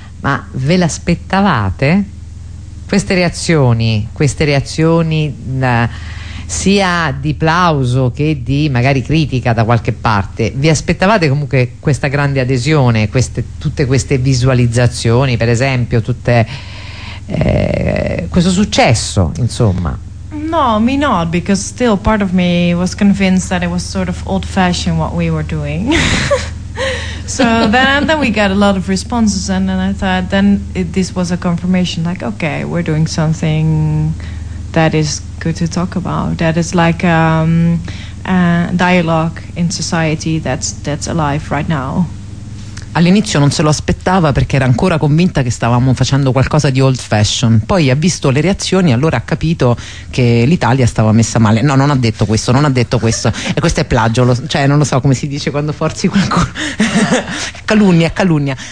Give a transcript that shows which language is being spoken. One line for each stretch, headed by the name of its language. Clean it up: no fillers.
Italian: Ma ve l'aspettavate? Queste reazioni sia di plauso che di magari critica da qualche parte, vi aspettavate comunque questa grande adesione, tutte queste visualizzazioni, per esempio, questo successo, insomma?
English: No, me not, because still part of me was convinced that it was sort of old fashioned what we were doing. So then we got a lot of responses, and then I thought this was a confirmation, like, okay, we're doing something that is good to talk about, that is like dialogue in society that's alive right now.
Italian: All'inizio non se lo aspettava, perché era ancora convinta che stavamo facendo qualcosa di
English: old fashion.
Italian: Poi ha visto le reazioni, allora ha capito che l'Italia stava messa male. No, non ha detto questo. E questo è plagio, cioè non lo so come si dice quando forzi qualcuno. calunnia.